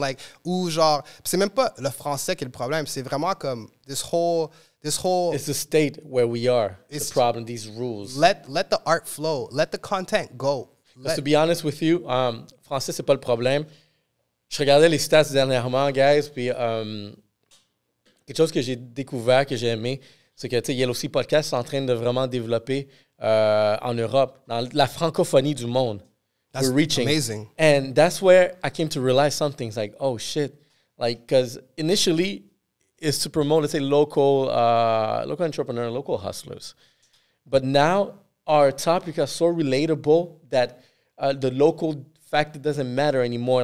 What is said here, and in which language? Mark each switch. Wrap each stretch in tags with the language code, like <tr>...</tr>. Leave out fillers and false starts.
<fr>Like, ou genre, c'est même pas le français qui est le problème. C'est vraiment comme</fr> <en>this whole. It's the state where we are. It's the problem. These rules. Let the art flow. Let the content go.</en> <fr>To be honest with you, français c'est pas le problème. Je regardais les stats dernièrement, guys, puis quelque chose que j'ai découvert, que j'ai aimé, c'est que, tu sais, Yellow Sea Podcast est en train de vraiment développer en Europe, dans la francophonie du monde.</fr> <en>That's amazing. And that's where I came to realize something. It's like, oh, shit. Like, because initially, it's to promote, let's say, local entrepreneurs, local hustlers. But now, our topic is so relatable that the local factor doesn't matter anymore.</en>